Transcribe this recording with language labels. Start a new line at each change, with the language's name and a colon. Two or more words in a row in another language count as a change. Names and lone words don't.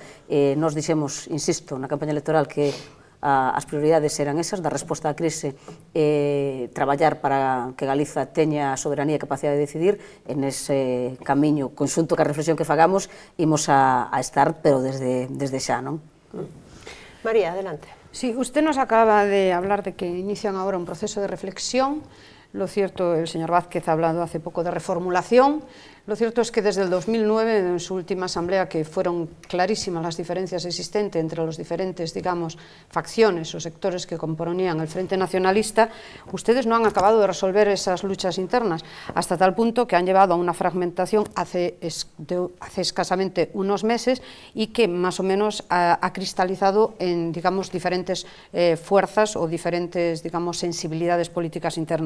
Galician: Nos dixemos, insisto, na campaña electoral que as prioridades eran esas, da resposta á crise, traballar para que Galiza teña a soberanía e capacidade de decidir. En ese camiño conxunto que a reflexión que fagamos imos a estar, pero desde xa, non?
Spanish: María, adelante. Sí, usted nos acaba de hablar de que inician ahora un proceso de reflexión. Lo cierto, el señor Vázquez ha hablado hace poco de reformulación. Lo cierto es que desde el 2009, en su última asamblea, que fueron clarísimas las diferencias existentes entre los diferentes, digamos, facciones o sectores que componían el Frente Nacionalista, ustedes no han acabado de resolver esas luchas internas, hasta tal punto que han llevado a una fragmentación hace escasamente unos meses y que más o menos ha cristalizado en, digamos, diferentes fuerzas o diferentes, digamos, sensibilidades políticas internas.